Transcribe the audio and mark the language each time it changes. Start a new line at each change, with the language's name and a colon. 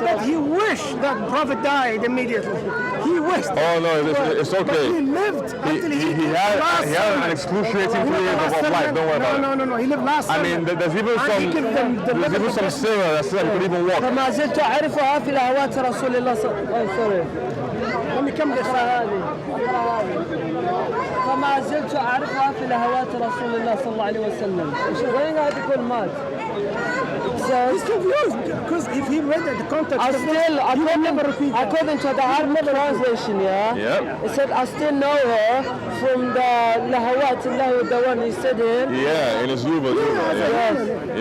English: But he wished that the Prophet died immediately. He wished. Oh no, it's okay. But he lived until he had an excruciating period of life. Don't worry about it. No. He lived last. I mean, there's even some sirah that said he could even walk.
Arabic: فما زلت أعرفها في الهوات رسول الله
English: sorry. Let me come this way.
Arabic: فما زلت أعرفها في لهوات رسول الله صلى الله عليه وسلم. وين قاعد يقول مات؟
English: He's confused because if he read the context, according to the Arabic translation, it said I still know her from the lahawat, the one he said in his yuba.